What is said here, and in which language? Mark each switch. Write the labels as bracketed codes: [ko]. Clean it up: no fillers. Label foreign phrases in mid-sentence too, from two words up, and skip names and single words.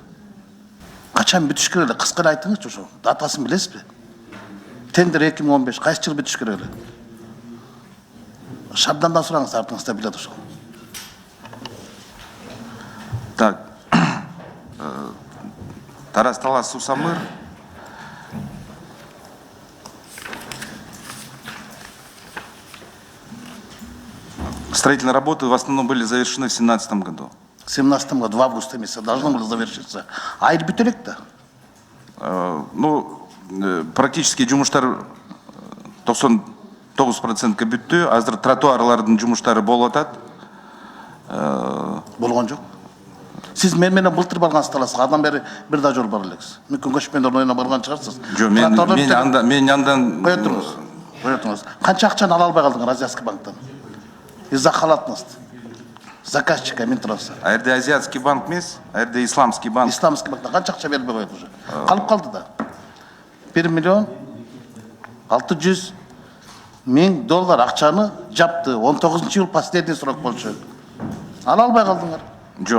[ky] Качан бүтүш керек эле? Кыскара айтыңызчы ошо. Датасын билесизби? Тендер 2015, кайсы жыл бүтүш керек эле? Шабдандан сураңыз, артыңызда билет ошол. Так. Тарас-Талас суу самыр. [ru] Строительные работы в основном были завершены в 2017 году. В 2017 году, в августе месяце, должно было завершиться. [ky] А или бүтелек-то? [ru] Ну, практически [ky] жумуштар 99%-ка бүттү. Азыр тротуарлардын жумуштары болуп атат. Болгон жок. Сиз менен былтыр баргансыз Таласка, андан бери бир да жол бар элексиз. Мүмкүн көчмөндөр ойуна барган чыгарсыз. Жок, мен андан коетуңуз. Канча акчаны ала албай калдыңар Азиатский банктан? [ru] Из-за халатности заказчика Минтранса. А это Азиатский банк эмес, а это Исламский банк. [ky] Исламский банктан канча акча бербей коет уже. Калып калды да. 1 миллион 600 000 доллар акчаны жапты. 19-жыл [ru] последний срок [ky] болчу. Ала албай калдыңар. Жок.